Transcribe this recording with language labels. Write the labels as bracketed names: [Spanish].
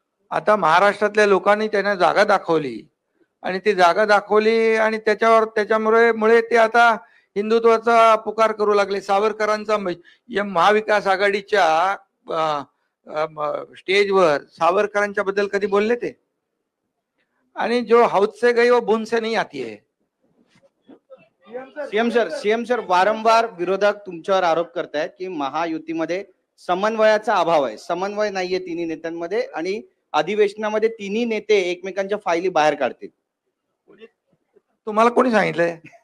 [Marathi] आता महाराष्ट्रातल्या लोकांनी त्यांना जागा दाखवली आणि ती जागा दाखवली आणि त्याच्यामुळे ते आता हिंदुत्वाचा पुकार करू लागले. सावरकरांचा महाविकास आघाडीच्या स्टेजवर सावरकरांच्या बद्दल कधी बोलले ते? आणि [Hindi] जो हौद से गई वो बूंद से नहीं आती है. [Marathi] सीएम सर वारंवार विरोधक तुमच्यावर आरोप करतायत की महायुतीमध्ये समन्वयाचा अभाव आहे, समन्वय नाहीये तिन्ही नेत्यांमध्ये आणि अधिवेशनामध्ये तिन्ही नेते एकमेकांच्या फायली बाहेर काढतील. तुम्हाला कोणी सांगितलंय?